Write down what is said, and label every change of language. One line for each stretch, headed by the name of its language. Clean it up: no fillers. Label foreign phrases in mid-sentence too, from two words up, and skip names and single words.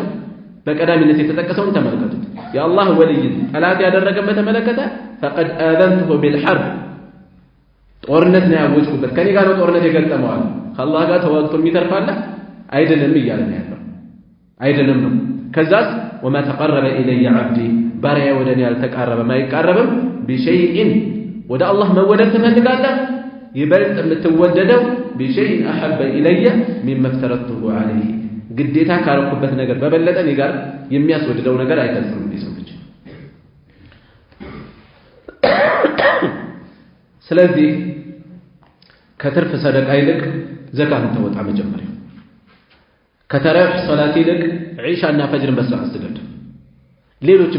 Amharic: በቀዳሚነት የተጠቀሰውን ተመልከቱት። የአላህ ወልይ ጠላት ያደረገ በተመለከተ
Arabic: فقد آذنته بالحرب
Amharic: ጦርነት ነው ያወጅኩበት፣ ከኔ ጋር ነው ጦርነት የገጠመዋል። ከአላህ ጋር ተዋግቶ የሚተርፋለ አይደለም እያለን ያለው አይደለም ነው ከዛስ
Arabic: وما تقرب الي عبدي
Amharic: ባሪያ ወደኔ ያልተቃረበም አይቃረብም بشيء ወደ አላህ መወደድ ትፈልጋለህ ይበልጥ የምትወደደው
Arabic: بشيء احب الي مما افترضته عليه
Amharic: ግዴታ ካረኩበት ነገር በበለጠ እኔ ጋር የሚያስወድደው ነገር አይተርፍም ይሰውልኝ ስለዚህ ከትርፍ ሰደቃ ይልቅ ዘካትን ተወጣ መጀመሪያ ከተራዊህ ሶላት ይልቅ ዒሻና ፈጅርን በሰዓት ስገድ ሌሎችም